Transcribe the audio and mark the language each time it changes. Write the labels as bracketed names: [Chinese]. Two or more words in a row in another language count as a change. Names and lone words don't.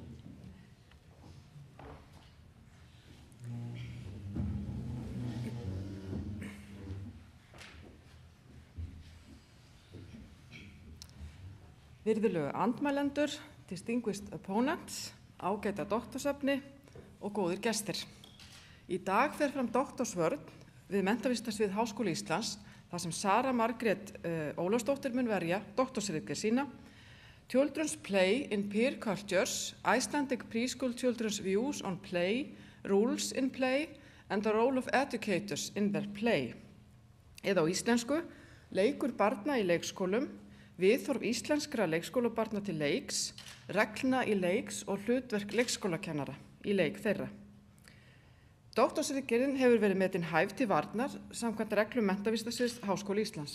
[Icelandic] Virðulegu andmælendur, [English] distinguished opponents, [Icelandic] ágæta doktorsefni og góðir gestir. Í dag fer fram doktorsvörn við Menntavísindasvið Háskóla Íslands, þar sem Sara Margrét Ólafsdóttir mun verja doktorsritgerð sína, [English] Children's Play in Peer Cultures, Icelandic Preschool Children's Views on Play, Rules in Play and the Role of Educators in their Play. [Icelandic] Eða á íslensku, leikur barna í leikskólum, viðhorf íslenskra leikskólabarna til leiks, reglna í leiks og hlutverk leikskólakennara í leik þeirra. Doktorsritgerðin hefur verið metin hæf til varnar samkvæmt reglum Menntavísindasviðs Háskóla Íslands.